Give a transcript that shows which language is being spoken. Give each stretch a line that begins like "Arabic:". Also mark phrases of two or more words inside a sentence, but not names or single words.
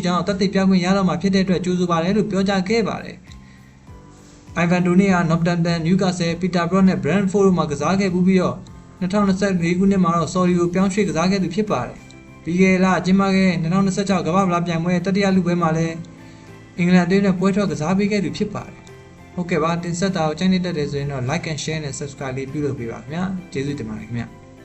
Burmese: ကြောင်းတသက်ပြခွင့်ရတော့မှာဖြစ်တဲ့အတွက်ကြိုးဆိုပါတယ်လို့ပြောကြားခဲ့ပါတယ်အိုင်ဗန်တိုနီက Northampton, Newcastle, Peterborough နဲ့ Brentford တို့မှာကစားခဲ့ပြီးတော့2024ခုနှစ်မှာတော့ Saudi ကိုပြောင်းရွှေ့ကစားခဲ့သူဖြစ်ပါတယ်ပြီးခဲ့တဲ့ကျင်းပခဲ့တဲ့2026ကမ္ဘာ့ဖလားပြိုင်ပွဲတတိယလူပွဲမှာလည်းအင်္ဂလန်အသင်းနဲ့ပွဲထွက်ကစားပေးခဲ့သူဖြစ်ပါတယ်ဟုတ်ကဲ့ပါတင်ဆက်တာကိုကြိုက်နေတတ်တယ်ဆိုရင်တော့
English: like and share
Burmese: နဲ့ subscribe လေးပြုလုပ်ပေးပါခင်ဗျာကျေးဇူးတင်ပါတယ်ခင်ဗျာ